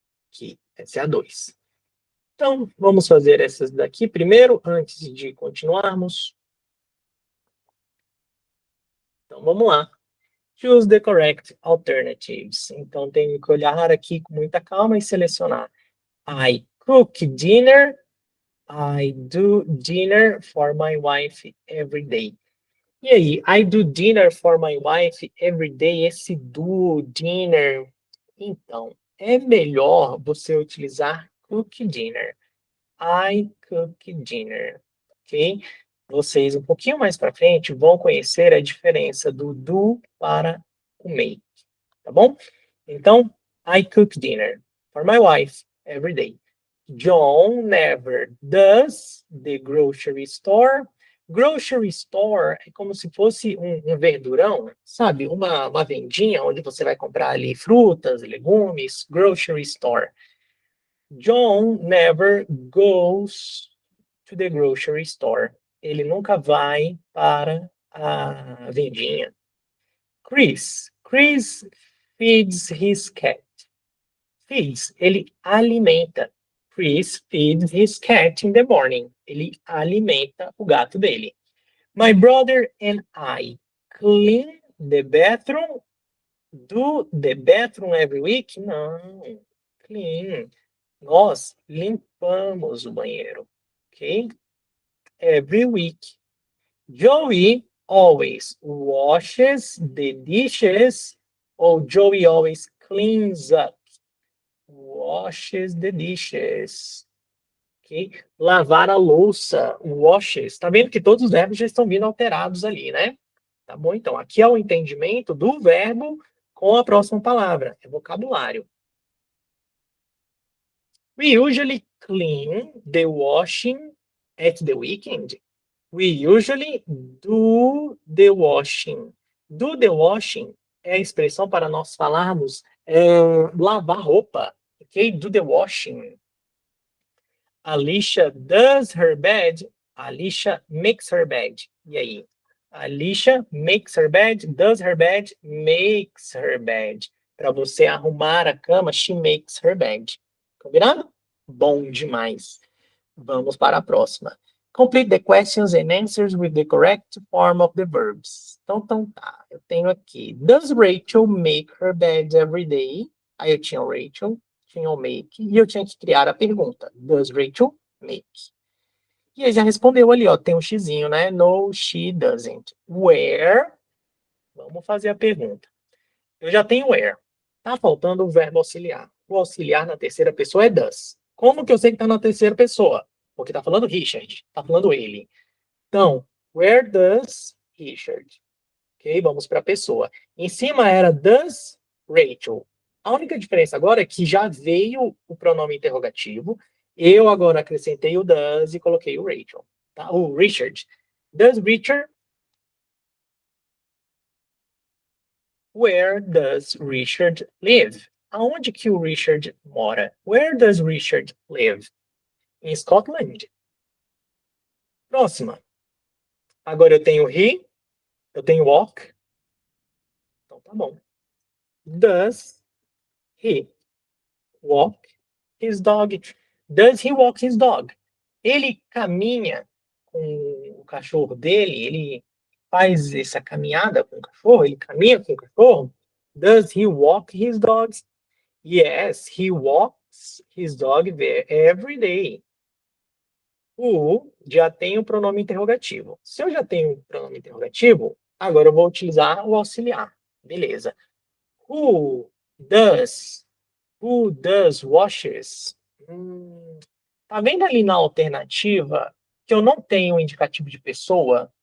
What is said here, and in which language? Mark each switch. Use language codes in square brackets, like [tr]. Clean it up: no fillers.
[pt] Aqui, essa é a 2. Então, vamos fazer essas daqui primeiro, antes de continuarmos. Então, vamos lá. [en] Choose the correct alternatives. [pt] Então, tenho que olhar aqui com muita calma e selecionar. [en] I cook dinner. I do dinner for my wife every day. E aí, I do dinner for my wife every day. [pt] Esse do, dinner. Então, é melhor você utilizar cook dinner. [en] I cook dinner. [pt] Ok? Vocês, um pouquinho mais para frente, vão conhecer a diferença do do para o make. Tá bom? [en] Então, I cook dinner for my wife every day. John never does the grocery store. [pt] Grocery store é como se fosse um verdurão, sabe? Uma vendinha onde você vai comprar ali frutas, legumes. [en] Grocery store. John never goes to the grocery store. [pt] Ele nunca vai para a vendinha. [en] Chris feeds his cat. [pt] Feeds, ele alimenta. [en] Chris feeds his cat in the morning. [pt] Ele alimenta o gato dele. [en] My brother and I clean the bathroom. Do the bathroom every week? [pt] Não. Clean. Nós limpamos o banheiro. [en] Ok? Every week. Joey always washes the dishes. Ou Joey always cleans up. Washes the dishes. Ok? [pt] Lavar a louça. Washes. Tá vendo que todos os verbos já estão vindo alterados ali, né? Tá bom? Então, aqui é o entendimento do verbo com a próxima palavra. É vocabulário. [en] We usually clean the washing at the weekend. We usually do the washing. [pt] Do the washing é a expressão para nós falarmos lavar roupa. [en] Ok? Do the washing. Alicia does her bed. Alicia makes her bed. E aí? Alicia makes her bed. Does her bed. Makes her bed. [pt] Para você arrumar a cama, [en] she makes her bed. Combinado? [pt] Bom demais. Vamos para a próxima. [en] Complete the questions and answers with the correct form of the verbs. [pt] Então tá. Eu tenho aqui. [en] Does Rachel make her bed every day? [pt] Aí eu tinha o Rachel, tinha o make, e eu tinha que criar a pergunta. [en] Does Rachel make? [pt] E aí já respondeu ali, ó. Tem um xizinho, né? [en] No, she doesn't. Where? [pt] Vamos fazer a pergunta. Eu já tenho where. Tá faltando o verbo auxiliar. O auxiliar na terceira pessoa é does. Como que eu sei que tá na terceira pessoa? Porque tá falando Richard, tá falando ele. [en] Então, where does Richard? [pt] Ok, vamos para a pessoa. Em cima era [en] does Rachel. [pt] A única diferença agora é que já veio o pronome interrogativo. Eu agora acrescentei o does e coloquei o Rachel. Tá? O Richard. [en] Does Richard? Where does Richard live? [pt] Aonde que o Richard mora? [en] Where does Richard live? [pt] Em Scotland. Próxima. Agora eu tenho he, eu tenho walk. Então tá bom. [en] Does he walk his dog? Does he walk his dog? [pt] Ele caminha com o cachorro dele? Ele faz essa caminhada com o cachorro? Ele caminha com o cachorro? [en] Does he walk his dog? Yes, he walks his dog there every day. [pt] O já tem o pronome interrogativo. Se eu já tenho o pronome interrogativo, agora eu vou utilizar o auxiliar. Beleza. [en] Who does? Who does washes? [pt] Tá vendo ali na alternativa que eu não tenho indicativo de pessoa?